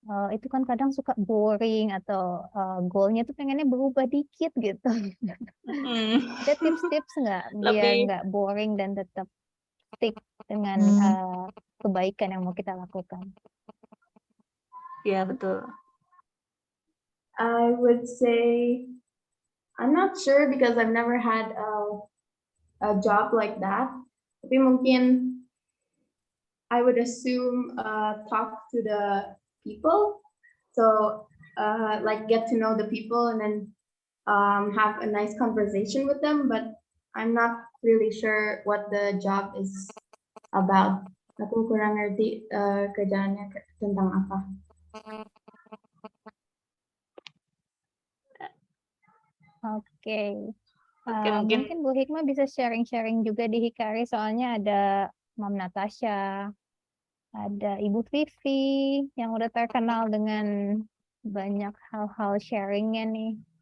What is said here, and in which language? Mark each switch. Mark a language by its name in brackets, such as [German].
[Indonesian] Itu kan kadang suka boring atau goalnya tuh pengennya berubah dikit gitu. Ada tips-tips nggak biar nggak boring dan tetap stick dengan kebaikan yang mau kita lakukan? Iya, betul. [English] I would say, I'm not sure because I've never had a job like that. [Indonesian] Tapi mungkin [English] I would assume talk to the people, so like get to know the people and then have a nice conversation with them. But I'm not really sure what the job is about. [Indonesian] Aku kurang ngerti kerjaannya tentang apa. Oke. Mungkin Bu Hikmah bisa sharing-sharing juga di Hikari, soalnya ada Mam Natasha, ada Ibu Vivi yang udah terkenal dengan banyak hal-hal sharingnya nih.